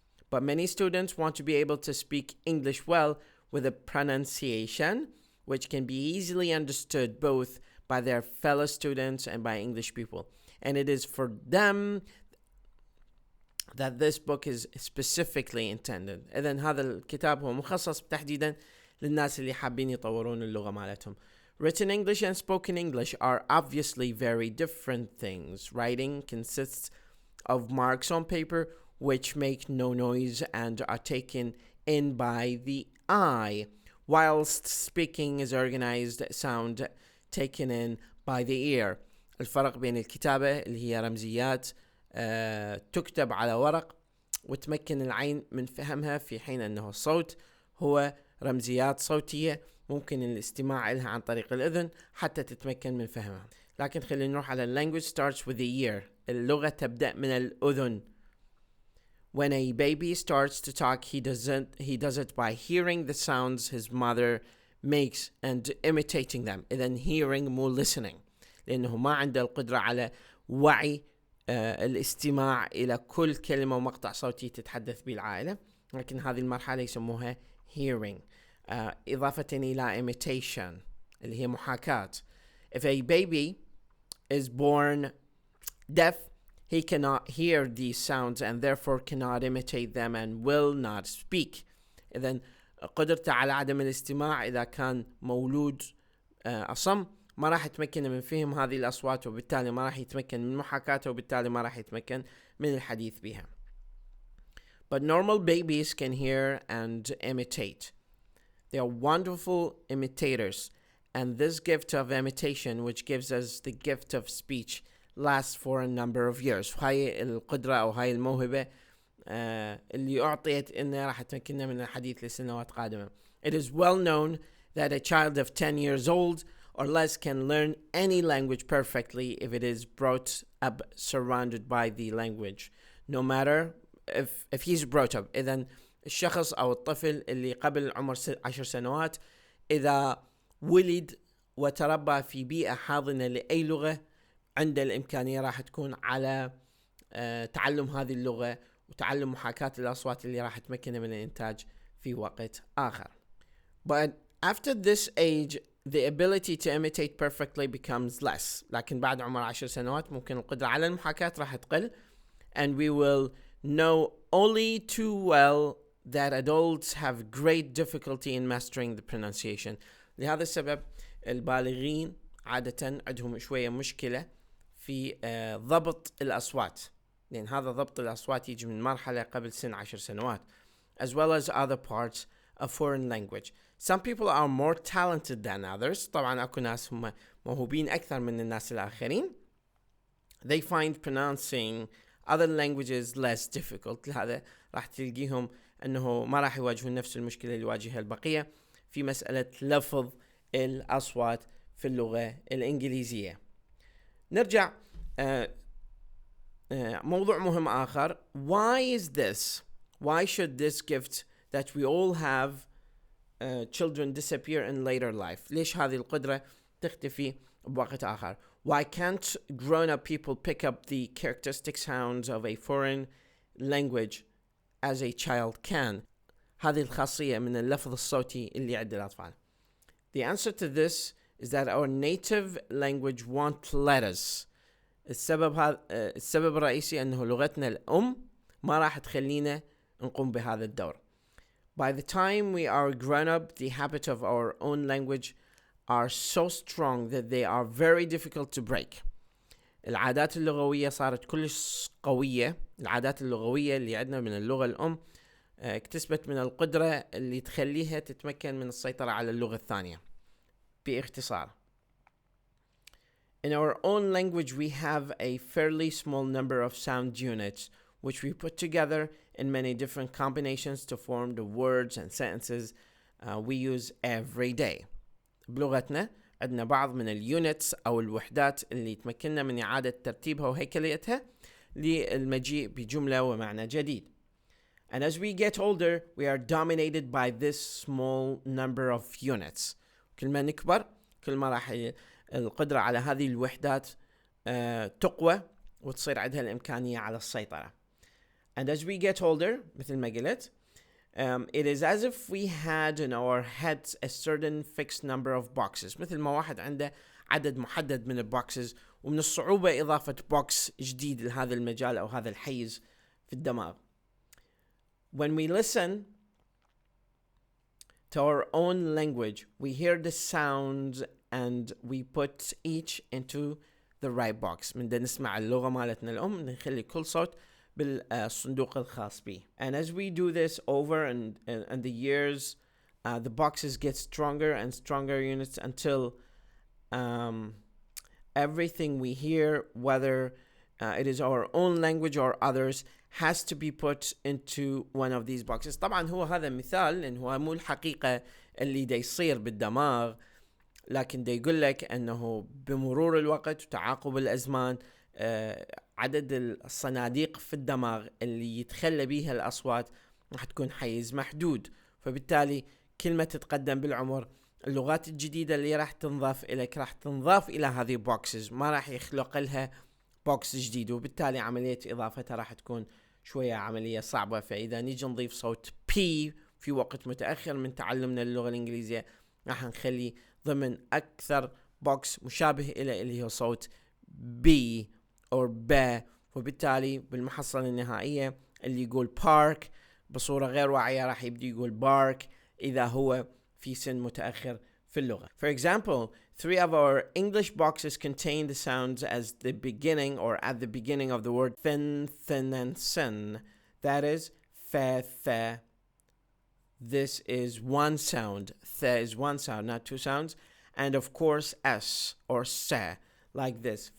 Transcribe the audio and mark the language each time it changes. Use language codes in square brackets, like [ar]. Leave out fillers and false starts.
[en] But many students want to be able to speak English well with a pronunciation which can be easily understood both by their fellow students and by English people. And it is for them that this book is specifically intended. [ar] إذن هذا الكتاب هو مخصص تحديدا للناس اللي حابين يطورون اللغة مالتهم. [en] Written English and spoken English are obviously very different things. Writing consists of marks on paper which make no noise and are taken in by the eye, whilst speaking is organized sound taken in by the ear. [ar] الفرق بين الكتابة اللي هي رمزيات تكتب على ورق وتمكن العين من فهمها، في حين أنه الصوت هو رمزيات صوتية ممكن الاستماع لها عن طريق الأذن حتى تتمكن من فهمها. لكن خلينا نروح على [en] language starts with the ear. [ar] اللغة تبدأ من الأذن. [en] When a baby starts to talk, he does it by hearing the sounds his mother makes and imitating them. [ar] إذن hearing مو listening، لأنه ما عنده القدرة على وعي الاستماع إلى كل كلمة ومقطع صوتي تتحدث به العائلة، لكن هذه المرحلة يسموها hearing. إضافة إلى imitation اللي هي محاكاة. [en] If a baby is born deaf, he cannot hear these sounds and therefore cannot imitate them and will not speak. [ar] إذن قدرته على عدم الاستماع إذا كان مولود أصم ما راح يتمكن من فهم هذه الأصوات، وبالتالي ما راح يتمكن من محاكاتها، وبالتالي ما راح يتمكن من الحديث بها. [en] But normal babies can hear and imitate. They are wonderful imitators, and this gift of imitation, which gives us the gift of speech, lasts for a number of years. [ar] هاي القدرة أو هاي الموهبة اللي أعطيت إنها راح تمكننا من الحديث لسنوات قادمة. [en] It is well known that a child of 10 years old or less can learn any language perfectly if it is brought up surrounded by the language, no matter if he's brought up. [ar] إذن الشخص أو الطفل اللي قبل عمر 10 سنوات إذا ولد وتربى في بيئة حاضنة لأي لغة عنده الإمكانية راح تكون على تعلم هذه اللغة وتعلم محاكاة الأصوات اللي راح تمكنه من الإنتاج في وقت آخر. [en] But after this age, the ability to imitate perfectly becomes less. [ar] لكن بعد عمر 10 سنوات ممكن القدرة على المحاكاة راح تقل. [en] And we will know only too well that adults have great difficulty in mastering the pronunciation. [ar] لهذا السبب البالغين عادة عندهم شوية مشكلة في ضبط الأصوات، لأن هذا ضبط الأصوات يجي من مرحلة قبل سن 10 سنوات. [en] As well as other parts of foreign language. Some people are more talented than others. [ar] طبعا أكو ناس هم موهوبين أكثر من الناس الآخرين. [en] They find pronouncing other languages less difficult. [ar] لهذا راح تلقيهم أنه ما راح يواجهون نفس المشكلة اللي يواجهها البقية في مسألة لفظ الأصوات في اللغة الإنجليزية. نرجع موضوع مهم آخر. [en] Why is this? Why should this gift that we all have children disappear in later life? [ar] ليش هذه القدرة تختفي بوقت آخر? [en] Why can't grown-up people pick up the characteristic sounds of a foreign language as a child can? [ar] هذه الخاصية من اللفظ الصوتي اللي عند الأطفال. [en] The answer to this is that our native language won't let us. [ar] السبب الرئيسي أنه لغتنا الأم ما راح تخلينا نقوم بهذا الدور. [en] By the time we are grown up, the habits of our own language are so strong that they are very difficult to break. [ar] العادات اللغوية صارت كلش قوية. العادات اللغوية اللي عندنا من اللغة الأم اكتسبت من القدرة اللي تخليها تتمكن من السيطرة على اللغة الثانية. باختصار. [en] In our own language, we have a fairly small number of sound units, which we put together in many different combinations to form the words and sentences we use every day. [ar] بلغتنا عندنا بعض من اليونتس أو الوحدات اللي تمكننا من إعادة ترتيبها وهيكليتها للمجيء بجملة ومعنى جديد. [en] And as we get older, we are dominated by this small number of units. [ar] كل ما نكبر كل ما راح القدرة على هذه الوحدات تقوى وتصير عندها الإمكانية على السيطرة. [en] And as we get older, [ar] مثل ما قلت, [en] it is as if we had in our heads a certain fixed number of boxes. [ar] مثل ما واحد عنده عدد محدد من البوكسز، ومن الصعوبة إضافة بوكس جديد لهذا المجال أو هذا الحيز في الدماغ. [en] When we listen to our own language, we hear the sounds and we put each into the right box. [ar] من دا نسمع اللغة مالتنا الأم نخلي كل صوت بالصندوق الخاص به. [en] And as we do this over and the years, the boxes get stronger and stronger units until everything we hear, whether it is our own language or others, has to be put into one of these boxes. [ar] طبعا هو هذا مثال لأن هو مو الحقيقة اللي دا يصير بالدماغ، لكن دا يقول لك أنه بمرور الوقت وتعاقب الأزمان عدد الصناديق في الدماغ اللي يتخلى بيها الأصوات راح تكون حيز محدود. فبالتالي كل ما تتقدم بالعمر اللغات الجديدة اللي راح تنضاف إليك راح تنضاف إلى هذه بوكسز، ما راح يخلق لها بوكس جديد، وبالتالي عملية إضافتها راح تكون شوية عملية صعبة. فإذا نيجي نضيف صوت P في وقت متأخر من تعلمنا للغة الإنجليزية راح نخلي ضمن أكثر بوكس مشابه إلى اللي هو صوت B أو ب، وبالتالي بالمحصلة النهائية اللي يقول park بصورة غير واعية راح يبدأ يقول bark إذا هو في سن متأخر في اللغة. [en] For example, 3 of our English boxes contain the sounds as the beginning or at the beginning of the word thin, thin, and sin. That is fa, th. This is one sound. Th is one sound, not 2 sounds. And of course S or sa, like this.